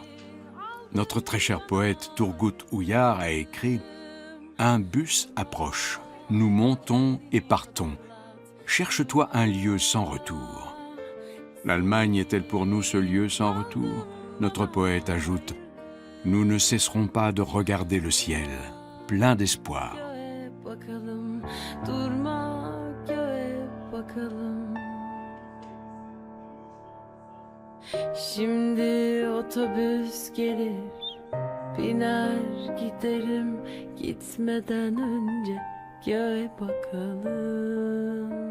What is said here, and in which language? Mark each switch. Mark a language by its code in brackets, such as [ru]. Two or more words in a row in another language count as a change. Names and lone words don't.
[fr] Notre très cher poète Turgut Uyar a écrit « Un bus approche, nous montons et partons. Cherche-toi un lieu sans retour. » L'Allemagne est-elle pour nous ce lieu sans retour? Notre poète ajoute « Nous ne cesserons pas de regarder le ciel, plein d'espoir. » [tr] Şimdi otobüs gelir, biner giderim gitmeden önce göğe bakalım.